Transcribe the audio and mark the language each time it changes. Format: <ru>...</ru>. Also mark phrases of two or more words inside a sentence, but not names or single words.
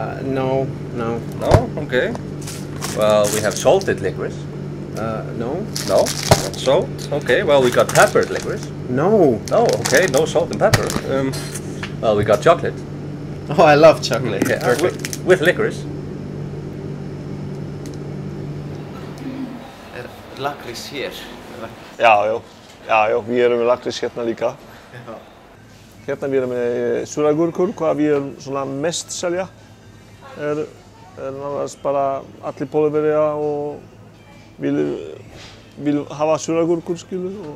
<en>No? Okay. Well, we have salted licorice. No. No? Salt? Okay, well, we got peppered licorice. No. Oh, okay, no salt and pepper. Well, we got chocolate. Oh, I love chocolate. Yeah, Perfect. with licorice.</en> <is>Lakrís hér? Já, við erum með lakrís hérna líka. Hérna við erum með súragúrkur, hvað við erum svona mest selja. Er nánast bara allir Pólverjar og vil hafa súragúrkur, skilu.</is>